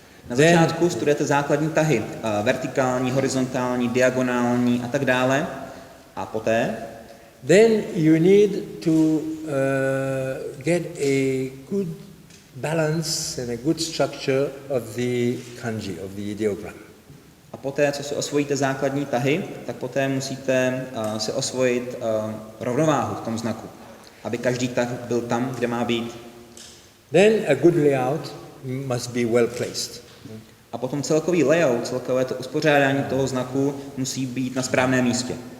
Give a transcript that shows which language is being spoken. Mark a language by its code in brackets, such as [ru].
[cs] Na začátku studujete základní tahy, vertikální, horizontální, diagonální a tak dále. A poté? [en] Then you need to get a good balance and a good structure of the kanji, of the ideogram. [cs] A poté, co si osvojíte základní tahy, tak poté musíte si osvojit rovnováhu v tom znaku, aby každý tah byl tam, kde má být. [en] Then a good layout must be well placed. [cs] A potom celkový layout, celkové to uspořádání toho znaku musí být na správném místě.